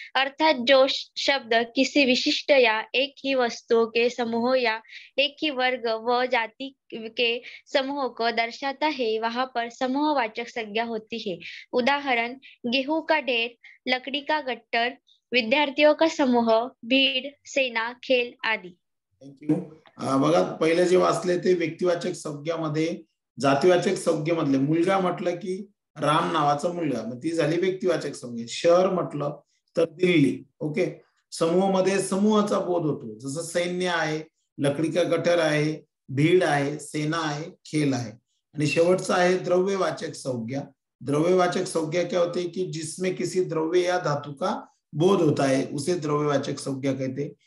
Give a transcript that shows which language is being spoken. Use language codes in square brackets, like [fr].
[hi] अर्थात जो शब्द किसी विशिष्ट या एक ही वस्तु के समूह या एक ही वर्ग व जाति के समूह को दर्शाता है वहां पर समूहवाचक संज्ञा होती है. उदाहरण: गेहूं का ढेर, लकड़ी का गट्टर, विद्यार्थियों का समूह, भीड़, सेना, खेल आदि. [en] Thank you. [mr] बघा पहिले जे वाचले ते व्यक्तिवाचक संज्ञामध्ये जातीवाचक संज्ञेमधले मुलगा म्हटलं की राम नावाचा मुलगा, मग ती झाली व्यक्तिवाचक संज्ञा. शहर म्हटलं तर दिल्ली. ओके. समूह मध्ये समूहाचा बोध होतो, जसं सैन्य आहे, [hi] लकडी का गटर [mr] आहे, भीड़ आहे, सेना आहे, खेल आहे. आणि शेवटचा आहे द्रव्यवाचक संज्ञा. [hi] द्रव्यवाचक संज्ञा क्या होती है कि जिसमें किसी द्रव्य या धातु का बोध होता है उसे द्रव्यवाचक संज्ञा कहते.